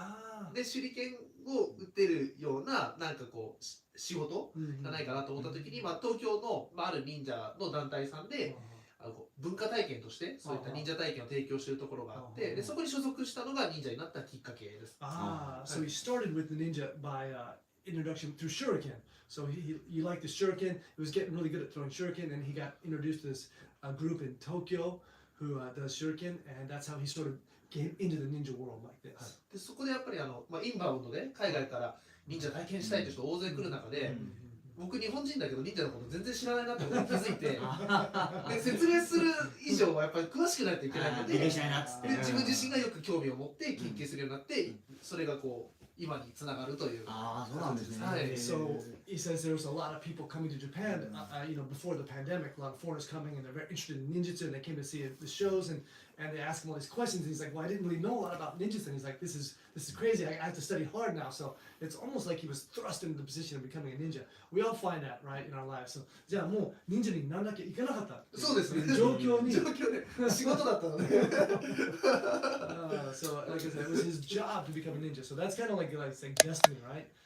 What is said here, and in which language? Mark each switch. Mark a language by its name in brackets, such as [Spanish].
[Japanese] あで手裏剣を打ってるようななんかこう仕事ーがないかなと思った時に、東京の、ある忍者の団体さんで文化体験としてそういった忍者体験を提供しているところがあって、でそこに所属したのが忍者になったきっかけです。 [English] So he started with the ninja by introduction through shuriken. So he liked the shuriken. He was getting really good at throwing shuriken, and he got introduced to this group in Tokyo who does shuriken, and that's how he sort of came into the ninja world like this. [Japanese] でそこでやっぱりインバウンドで海外から忍者体験したいという人大勢来る中で、僕日本人だけど忍者のこと全然知らないなってことに気づいてで説明する以上はやっぱり詳しくないといけないので、勉強したいなっつって。で自分自身がよく興味を持って研究するようになって、それがこう今につながるという。ああ、そうなんですね。はい。 [English] So he says there was a lot of people coming to Japan, before the pandemic, a lot of foreigners coming, and they're very interested in ninjutsu, and they came to see the shows, and they ask him all these questions, and he's like, well, I didn't really know a lot about ninjutsu, and he's like, this is crazy, I have to study hard now. So it's almost like he was thrust into the position of becoming a ninja. We all find that, right, in our lives. [Japanese] So じゃあもう忍者にならなきゃいけなかったっていうそうですね。状況に状況で仕事だったので。 [English] So like I said, it was his job to become a ninja. So that's kind of like destiny, right?